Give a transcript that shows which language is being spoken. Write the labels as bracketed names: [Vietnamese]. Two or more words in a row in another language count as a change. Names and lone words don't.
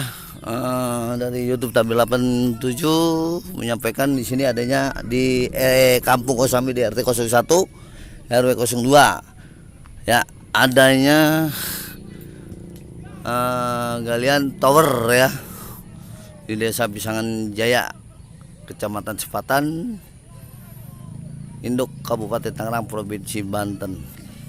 [Indonesian] Dari YouTube Tampil 87 menyampaikan di sini adanya di Kampung Kosambi di RT 01 RW 02 ya, adanya galian tower ya di Desa Pisangan Jaya, Kecamatan Sepatan, Induk, Kabupaten Tangerang, Provinsi Banten.